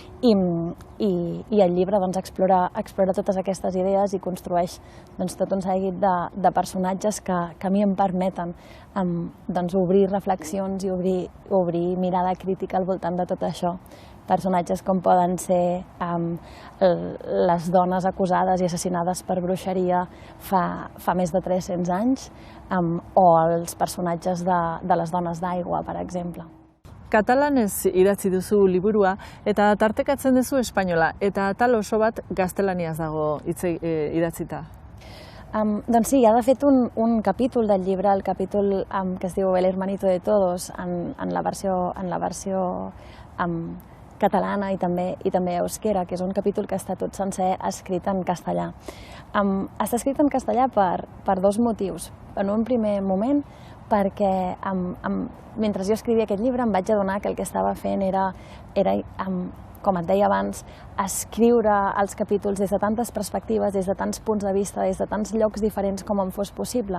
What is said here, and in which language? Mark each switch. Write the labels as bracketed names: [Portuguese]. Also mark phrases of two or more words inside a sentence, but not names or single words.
[Catalan] i el llibre explora totes aquestes idees i construeix tot un seguit de personatges que a mi em permeten obrir reflexions i obrir mirada crítica al voltant de tot això, personatges com poden ser les dones acusades i assassinades per bruixeria fa més de 300 anys, o els personatges de les dones d'aigua, per exemple. [Basque] Katalanez idatzi duzu liburua eta tartekatzen duzu espainola, eta atal oso bat gaztelaniaz dago idatzita. [Catalan] Doncs sí, ha de fet un capítol del llibre, el capítol que es diu El hermanito de todos, en la versió catalana i també euskera, que és un capítol que està tot sencer escrit en castellà. Està escrit en castellà per dos motius. En un primer moment, perquè mentre jo escrivia aquest llibre em vaig adonar que el que estava fent era com et deia abans, escriure els capítols des de tantes perspectives, des de tants punts de vista, des de tants llocs diferents com em fos possible.